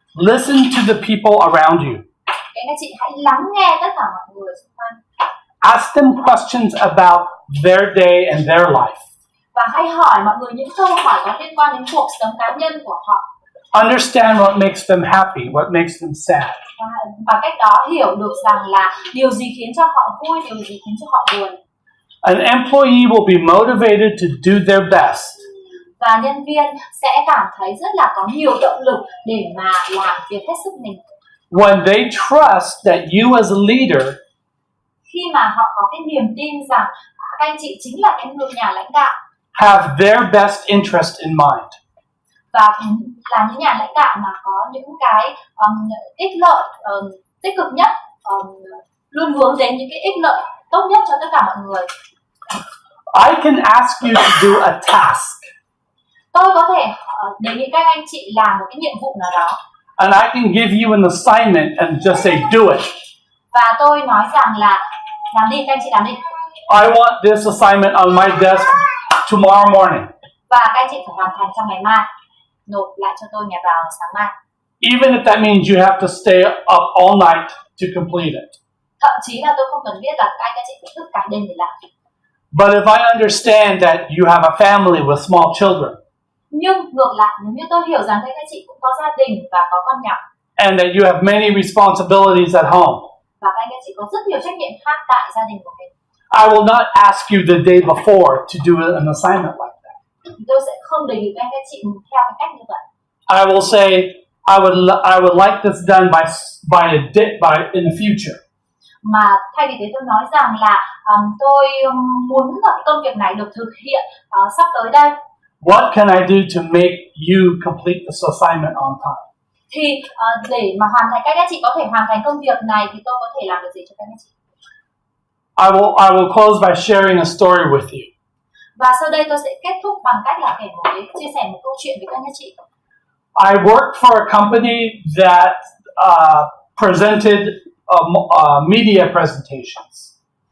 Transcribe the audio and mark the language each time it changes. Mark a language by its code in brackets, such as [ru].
[en] listen to the people around you. [vi] Các anh các chị hãy lắng nghe tất cả mọi người xung quanh. [en] Ask them questions about their day and their life. [vi] Và hãy hỏi mọi người những câu hỏi có liên quan đến cuộc sống cá nhân của họ. [en] Understand what makes them happy, what makes them sad. [vi] Và cách đó hiểu được rằng là điều gì khiến cho họ vui, điều gì khiến cho họ buồn. [en] An employee will be motivated to do their best. [vi] Và nhân viên sẽ cảm thấy rất là có nhiều động lực để mà làm việc hết sức mình. [en] When they trust that you as a leader [vi] khi mà họ có cái niềm tin rằng các anh chị chính là cái người nhà lãnh đạo, [en] have their best interest in mind. [vi] Và là những nhà lãnh đạo mà có những cái ích lợi tích cực nhất, luôn hướng đến những cái ích lợi tốt nhất cho tất cả mọi người. [en] I can ask you to do a task. [vi] Tôi có thể đề nghị các anh chị làm một cái nhiệm vụ nào đó. [en] And I can give you an assignment and just say do it. [vi] Và tôi nói rằng là làm đi, các anh chị làm đi. [en] I want this assignment on my desk tomorrow morning. [vi] Và các anh chị phải hoàn thành trong ngày mai, nộp lại cho tôi ngày vào sáng mai. [en] Even if that means you have to stay up all night to complete it. [vi] Thậm chí là tôi không cần biết là các anh chị phải thức cả đêm để làm. [en] But if I understand that you have a family with small children, [vi] Nhưng ngược lại, nếu như tôi hiểu rằng các anh chị cũng có gia đình và có con nhỏ, [en] and that you have many responsibilities at home, [vi] và các anh chị có rất nhiều trách nhiệm khác tại gia đình của mình, [en] I will not ask you the day before to do an assignment like that. [vi] tôi sẽ không đề nghị các anh chị theo cái cách như vậy. [en] I will say I would like this done by in the future. [vi] Mà thay vì thế tôi nói rằng là tôi muốn là cái công việc này được thực hiện sắp tới đây. [en] What can I do to make you complete this assignment on time? [vi] Thì để mà hoàn thành, các anh chị có thể hoàn thành công việc này thì tôi có thể làm được gì cho các anh chị? [en] I will close by sharing a story with you. [vi] Và sau đây tôi sẽ kết thúc bằng cách là chia sẻ một câu chuyện với các anh chị. [en] I worked for a company that presented media presentations.